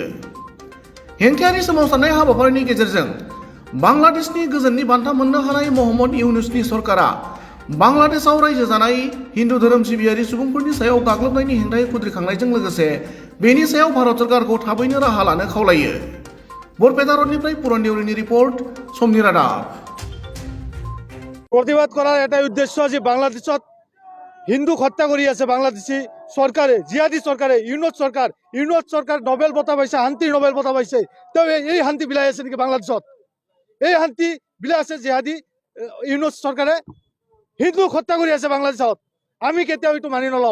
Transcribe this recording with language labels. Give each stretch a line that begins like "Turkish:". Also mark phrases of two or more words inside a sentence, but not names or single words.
Bodo: हेंथायारि सोमावसारनाय हाबाफारिनि गेजेरजों बांलादेशनि गोजोननि बान्था मोननो हानाय महम्मद इउनुसनि सरकारा बांलादेशआव रायजो जानाय हिन्दु धोरोम सिबियारि सुबुंफोरनि सायाव गाग्लोबनायनि हेंथायै खुद्रिखांनायजों लोगोसे बेनि सायाव भारत सरकारखौ थाबैनो राहा लानो खावलायो। बरपेटा रोडनिफ्राय पुरन देउरिनि रिपर्ट, समनि रादाब।
Assamese: प्रतिबाद करार एटाই उद्देश्य যে বাংলাদেশত হিন্দুক হত্যা কৰি আছে বাংলাদেশী চৰকাৰে, জিহাদী চৰকাৰে, ইউনুস চৰকাৰ নোবেল বঁটা পাইছে, শান্তিৰ নোবেল বঁটা পাইছে। তেওঁ এই শান্তি বিলাই আছে নেকি বাংলাদেশত? এই শান্তি বিলাই আছে জিহাদী ইউনুস চৰকাৰে। হিন্দুক হত্যা কৰি আছে বাংলাদেশত। আমি কেতিয়াও এইটো মানি নলওঁ।